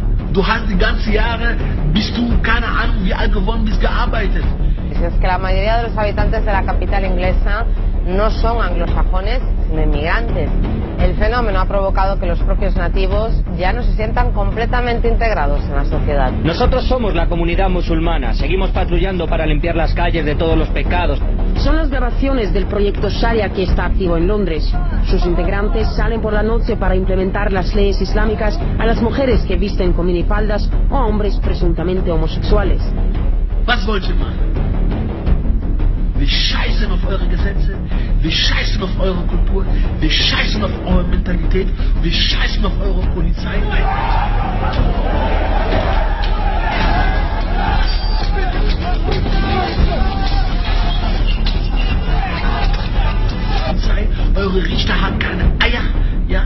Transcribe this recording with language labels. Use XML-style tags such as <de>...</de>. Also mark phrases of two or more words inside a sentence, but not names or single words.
<de>Du hast die ganzen Jahre, bist du, keine Ahnung, wie alt geworden bist, gearbeitet.</de> <es>Es que la mayoría de los habitantes de la capital inglesa no son anglosajones, sino inmigrantes. El fenómeno ha provocado que los propios nativos ya no se sientan completamente integrados en la sociedad. Nosotros somos la comunidad musulmana, seguimos patrullando para limpiar las calles de todos los pecados. Son las grabaciones del proyecto Sharia que está activo en Londres. Sus integrantes salen por la noche para implementar las leyes islámicas a las mujeres que visten con minifaldas o a hombres presuntamente homosexuales.</es> <de>Was wollt ihr machen? Wir scheißen auf eure Gesetze, wir scheißen auf eure Kultur, wir scheißen auf eure Mentalität, wir scheißen auf eure Polizei. Eure Richter haben keine Eier, ja?</de>